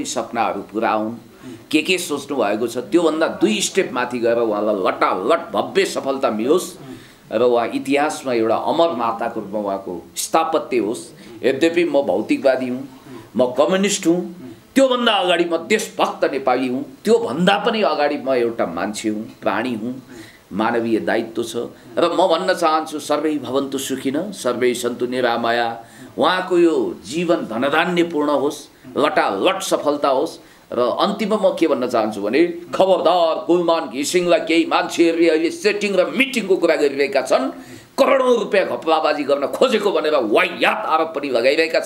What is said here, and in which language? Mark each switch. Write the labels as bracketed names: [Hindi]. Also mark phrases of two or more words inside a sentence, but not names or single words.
[Nepali] सपनाहरू पुरा हुन् के सोच्नु भएको छ त्योभन्दा 2 स्टेप माथि गएर उहाँलाई लटालट भव्य सफलता मिलोस् र उहाँ इतिहासमा एउटा अमर माताको रूपमा उहाँको स्थापत्य होस् यद्यपि म भौतिकवादी हुँ म कम्युनिस्ट हुँ त्योभन्दा अगाडि म देशभक्त नेपाली हुँ त्योभन्दा पनि अगाडि म एउटा मान्छे हुँ प्राणी हुँ मानवीय दायित्व छ र म भन्न चाहन्छु [Sanskrit] सर्वै भवन्तु सुखिन सर्वै सन्तु निरामया [Nepali] उहाँको यो जीवन धनधान्यपूर्ण होस् लटालट सफलता होस् र अन्तिममा म के भन्न चाहन्छु भने खबरदार कुलमान घिसिङलाई केही मान्छेहरूले अहिले सेटिङ र मिटिङको कुरा गरिरहेका छन् करोडौं रुपैयाँ घपलाबाजी गर्न खोजेको भनेर वाहियात आरोप पनि लगाइरहेका